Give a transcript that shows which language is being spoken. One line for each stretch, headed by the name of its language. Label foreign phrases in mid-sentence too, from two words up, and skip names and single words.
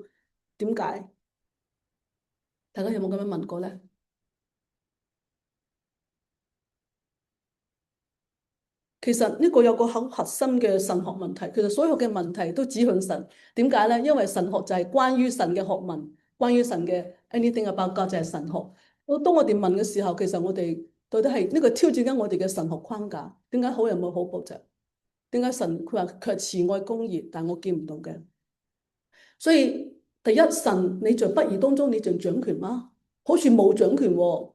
Cantonese: 點解？大家有冇咁樣問過咧？其實呢個有個好核心嘅神學問題，其實所有嘅問題都指向神。點解咧？因為神學就係關於神嘅學問，關於神嘅
English: anything about God
Cantonese: 就係神學。當我哋問嘅時候，其實我哋到底係呢個挑戰緊我哋嘅神學框架。點解好人冇好報啫？點解神佢話佢係慈愛公義，但我見唔到嘅？所以第一，神你在不義當中，你仲掌權嗎？好似冇掌權喎。